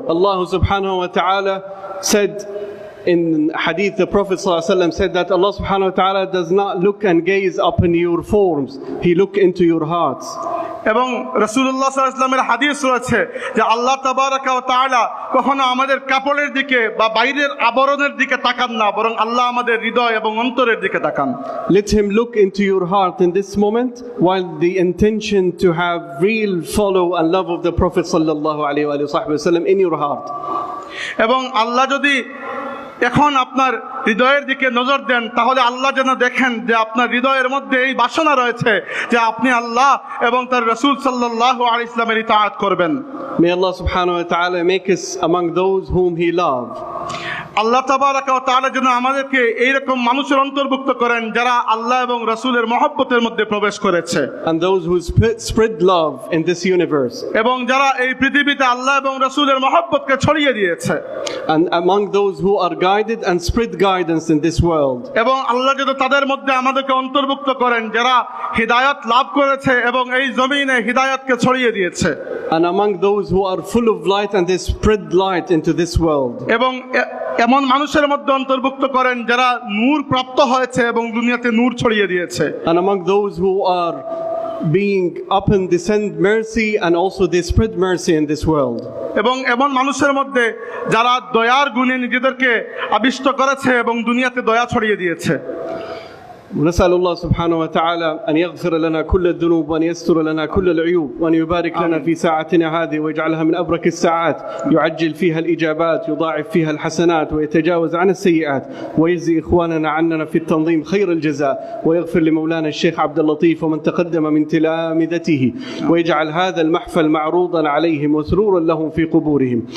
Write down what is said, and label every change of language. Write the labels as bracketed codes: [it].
[en] Allah subhanahu wa ta'ala said in hadith, the Prophet ﷺ said that Allah subhanahu wa ta'ala does not look and gaze upon your forms, He look into your hearts. [bn] এবং রাসূলুল্লাহ সাল্লাল্লাহু আলাইহি ওয়াসাল্লামের হাদিস রয়েছে যে আল্লাহ তাবারাকা ওয়া তাআলা কখনো আমাদের কাপড়ের দিকে বা বাইরের আবরণের দিকে তাকান না, বরং আল্লাহ আমাদের হৃদয় এবং অন্তরের দিকে তাকান। [en] Let him look into your heart in this moment, while the intention to have real follow and love of the Prophet sallallahu alaihi wasallam in your heart. [bn] এবং আল্লাহ যদি এখন আপনার হৃদয়ের দিকে নজর দেন, তাহলে আল্লাহ যেন দেখেন যে আপনার হৃদয়ের মধ্যে এই বাসনা রয়েছে যে আপনি আল্লাহ এবং তার রাসূল সাল্লাল্লাহু আলাইহি ওয়াসাল্লামের ইতাআত করবেন। [en] May Allah subhanahu wa ta'ala make us among those whom he loved. [bn] আল্লাহ তাবারাকা ওয়া তাআলা যেন আমাদেরকে এইরকম মানুষের অন্তর্ভুক্ত করেন যারা আল্লাহ এবং রাসূলের মহব্বতের মধ্যে প্রবেশ করেছে, [en] and those who spread love in this universe, [bn] এবং যারা এই পৃথিবীতে আল্লাহ এবং রাসূলের মহব্বতকে ছড়িয়ে দিয়েছে, [en] and among those who are guided and spread guidance in this world. [bn] এবং আল্লাহ যেন তাদের মধ্যে আমাদেরকে অন্তর্ভুক্ত করেন যারা হিদায়াত লাভ করেছে এবং এই জমিনে হিদায়াতকে ছড়িয়ে দিয়েছে, [en] and among those who are full of light and they spread light into this world. [bn] এবং এমন মানুষের মধ্যে অন্তর্ভুক্ত করেন যারা নূর প্রাপ্ত হয়েছে এবং দুনিয়াতে নূর ছড়িয়ে দিয়েছে, [en] and among those who are being up and descend mercy and also they spread mercy in this world. [bn] এবং এমন মানুষের মধ্যে যারা দয়ার গুণে নিজেদেরকে আবিষ্ট করেছে এবং দুনিয়াতে দয়া ছড়িয়ে দিয়েছে। [ar] ونسأل الله سبحانه وتعالى أن يغفر لنا كل الذنوب وأن يستر لنا كل العيوب وأن يبارك لنا في ساعتنا هذه ويجعلها من أبرك الساعات، يعجل فيها الإجابات، يضاعف فيها الحسنات، ويتجاوز عن السيئات، ويجزي إخواننا عننا في التنظيم خير الجزاء، ويغفر لمولانا الشيخ عبد اللطيف ومن تقدم من تلامذته، ويجعل هذا المحفل معروضا عليهم وسرورا لهم في قبورهم.